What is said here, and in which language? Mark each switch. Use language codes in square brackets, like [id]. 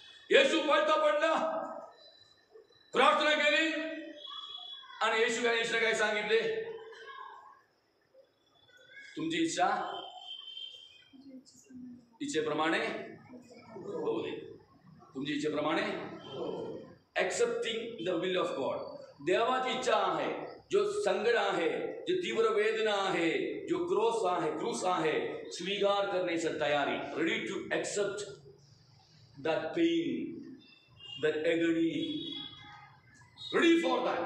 [mr] येशू पडला, प्रार्थना केली आणि येशूने काय सांगितले? तुमची इच्छा इच्छेप्रमाणे होऊ दे. तुमची इच्छेप्रमाणे. [en] Accepting the will of God. [mr] देवाची इच्छा आहे, जो संकट आहे, जो तीव्र वेदना आहे, जो क्रूस आहे, स्वीकार करण्याची तयारी. [en] Ready to accept that pain, that agony, ready for that.